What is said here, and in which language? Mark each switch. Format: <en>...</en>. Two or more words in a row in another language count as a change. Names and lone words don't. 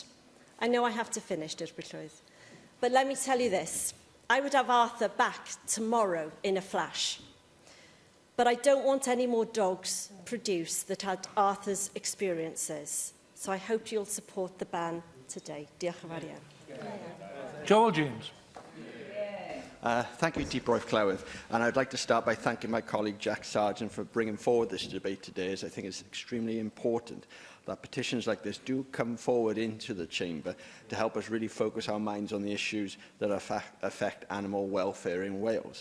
<en>I know I have to finish, Dir Pryllwydd, but let me tell you this. I would have Arthur back tomorrow in a flash. But I don't want any more dogs produced that had Arthur's experiences. So I hope you'll support the ban today.</en> <cy>Diolch yn fawr iawn.</cy> <en>Jewell James. Thank you, Deep Roy Clywedd. And I'd like to start by thanking my colleague Jack Sargeant for bringing forward this debate today, as I think it's extremely important that petitions like this do come forward into the chamber to help us really focus our minds on the issues that affect animal welfare in Wales.</en>